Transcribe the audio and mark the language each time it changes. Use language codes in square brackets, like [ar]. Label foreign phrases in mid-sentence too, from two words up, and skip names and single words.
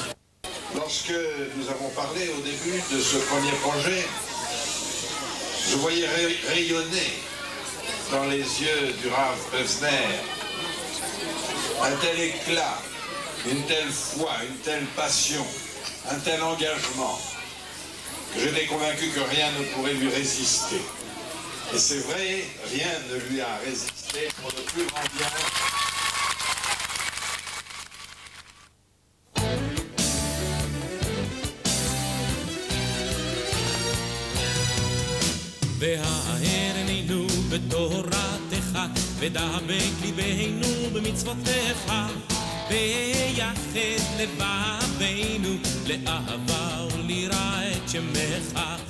[fr] Lorsque nous avons parlé au début de ce premier projet, je voyais rayonner dans les yeux du Rav Pevzner un tel éclat, une telle foi, une telle passion, un tel engagement, que j'étais convaincu que rien ne pourrait lui résister. Et c'est vrai, rien ne lui a résisté pour le plus grand bien. [he] והארננו בתורתך, ודבק ליבנו במצוותיך, ויחד לבבינו לאהבה וליראה את שמך.